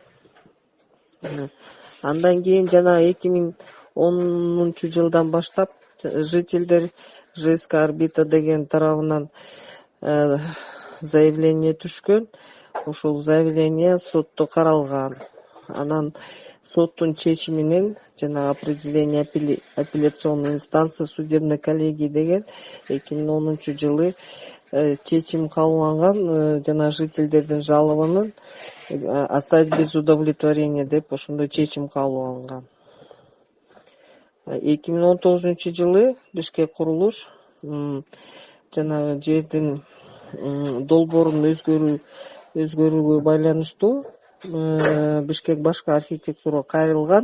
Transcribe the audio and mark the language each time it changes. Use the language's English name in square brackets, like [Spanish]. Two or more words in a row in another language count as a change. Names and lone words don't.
[Kyrgyz] Андан кийин жана 2010-жылдан баштап жителдер ЖСК Орбита деген тарабынан заявление түшкөн. ошол заявление сотто каралган. Анан соттун чечиминен жана [Russian] определение апелляционной инстанции судебной коллегии [Kyrgyz] деген 2010 чечим кабылган жана жительдердин жалобынын [Russian] оставить без удовлетворения [Kyrgyz] деп ошондой чечим кабылган. 2019 Бишкек курулуш жанагы жердин долбоорун өзгөрүүгө байланыштуу Бишкек башкы архитектура кайрылган.